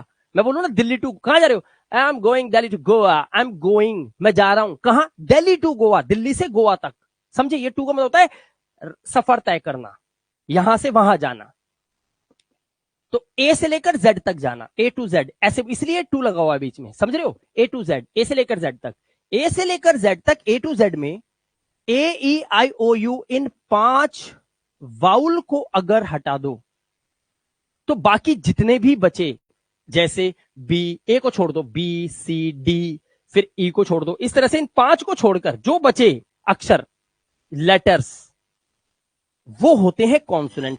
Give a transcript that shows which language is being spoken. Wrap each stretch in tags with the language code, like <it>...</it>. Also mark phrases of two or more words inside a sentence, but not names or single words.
<hi>मैं बोलूं ना दिल्ली टू, कहां जा रहे हो?</hi> <en>I am going Delhi to Goa, I am going,</en> <hi>मैं जा रहा हूं कहां? दिल्ली टू गोवा, दिल्ली से गोवा तक। समझे? ये टू का मतलब होता है सफर तय करना, यहां से वहां जाना। तो ए से लेकर जेड तक जाना,</hi> <en>A to Z,</en> <hi>ऐसे इसलिए टू लगा हुआ है बीच में, समझ रहे हो?</hi> <en>A to Z,</en> <hi>ए से लेकर जेड तक। ए से लेकर जेड तक,</hi> <en>A to Z</en> <hi>में AEIOU, इन 5 वाउल को अगर हटा दो तो बाकी जितने भी बचे, जैसे बी, ए को छोड़ दो, B C D, फिर ई को छोड़ दो, इस तरह से इन 5 को छोड़कर जो बचे अक्षर, लेटर्स, वो होते हैं कॉन्सोनेंट।</hi>